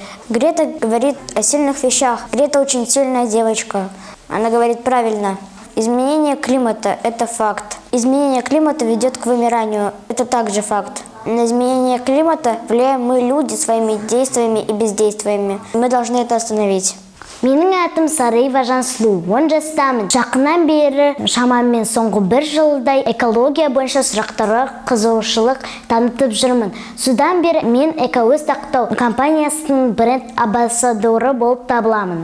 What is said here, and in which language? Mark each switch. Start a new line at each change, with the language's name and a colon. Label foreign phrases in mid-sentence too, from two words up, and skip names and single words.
Russian: Грета говорит о сильных вещах. Грета очень сильная девочка. Она говорит правильно. Изменение климата – это факт. Изменение климата ведет к вымиранию – это также факт. На изменение климата влияем мы, люди, своими действиями и бездействиями. Мы должны это остановить.
Kazakh: Менің атым Сарыева Жансулу, 10 жастамын. Жақыннан бері шамамен соңғы 1 жылдай экология бойынша сұрақтарға қызығушылық танытып жүрмін. Содан бері мен Экоөст Актау компаниясының бренд-амбассадоры болып табыламын.